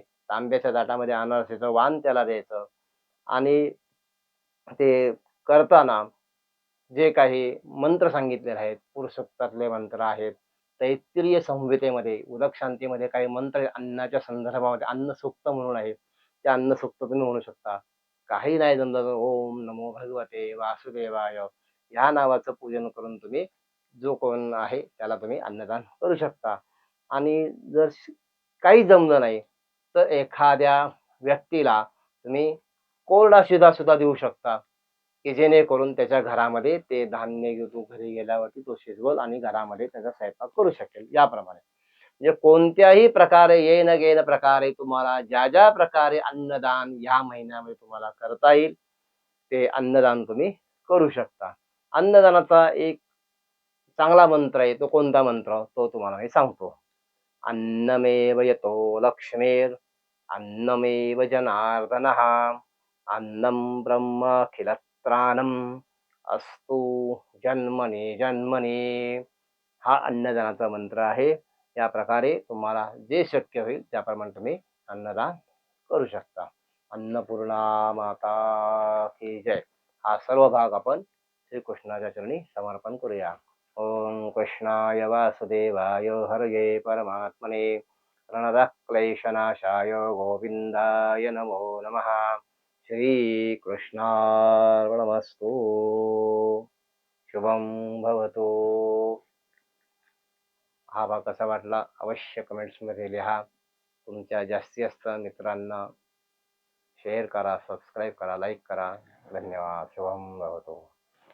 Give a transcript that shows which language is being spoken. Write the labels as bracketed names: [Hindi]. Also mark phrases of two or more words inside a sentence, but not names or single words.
[Marathi] तांब्याच्या ताटामध्ये अनारसेचं वाण त्याला द्यायचं आणि ते करताना जे काही मंत्र सांगितलेले आहेत, पुरुषोक्तातले मंत्र आहेत. तैत्तिरीय संहितेमध्ये, उदक शांतीमध्ये काही मंत्र अन्नाच्या संदर्भामध्ये अन्नसूक्त म्हणून आहे. ते अन्नसूक्त तुम्ही म्हणू शकता. काही नाही जमलं तर [Sanskrit] ओम नमो भगवते वासुदेवाय [Marathi] ह्या नावाचं पूजन करून तुम्ही जो कोण आहे त्याला तुम्ही अन्नदान करू शकता. आणि जर काही जमलं नाही, तर एखाद्या व्यक्तीला तुम्ही कोरडा शिधा सुद्धा देऊ शकता, की जेणेकरून त्याच्या घरामध्ये ते धान्य तो घरी गेल्यावरती तो शिजवल आणि घरामध्ये त्याचा स्वयंपाक करू शकेल याप्रमाणे. म्हणजे कोणत्याही प्रकारे येणं-केणं प्रकारे तुम्हाला ज्या प्रकारे अन्नदान ह्या महिन्यामध्ये तुम्हाला करता येईल, ते अन्नदान तुम्ही करू शकता. अन्नदानाचा एक चांगला मंत्र आहे. तो कोणता मंत्र? तो तुम्हाला मी सांगतो. [Sanskrit] अन्नमेव यतो लक्ष्मीर् अन्नमेव जनार्दनः अन्नं ब्रह्माखिलत्राणम् अस्तु जन्मने जन्मने. [Marathi] हा अन्नदानाचा मंत्र आहे. त्या प्रकारे तुम्हाला जे शक्य होईल त्याप्रमाणे तुम्ही अन्नदान करू शकता. [Hindi] अन्नपूर्णा माता की जय. [Marathi] हा सर्व भाग आपण श्रीकृष्णाच्या चरणी समर्पण करूया. [Sanskrit] ओम कृष्णाय वासुदेवाय हरये परमात्मने प्रणतः क्लेशनाशाय गोविंदाय नमो नमः. श्रीकृष्णार्पणमस्तु. शुभम भवतु. [Marathi] हा भाग कसा वाटला अवश्य कमेंट्समध्ये लिहा. तुमच्या जास्तीत जास्त मित्रांना शेअर करा, सबस्क्राईब करा, लाईक करा. धन्यवाद. [Sanskrit] शुभम भवतो.